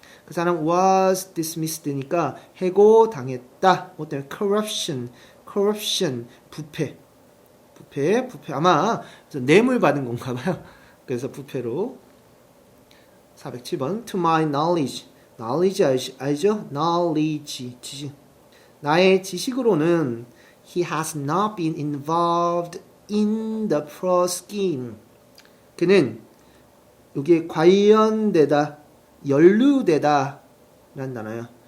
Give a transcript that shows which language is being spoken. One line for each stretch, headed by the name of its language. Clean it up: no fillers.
Korean: 그 사람 was dismissed니까 해고당했다. 뭐 때문에 corruption 부패 아마 뇌물 받은 건가 봐요. 그래서 부패로 407번
English: To my knowledge
Korean: 알죠?
English: knowledge
Korean: 지식 나의 지식으로는
English: He has not been involved in the pro scheme.
Korean: 그는 여기에 관련되다, 연루되다 라는 단어예요.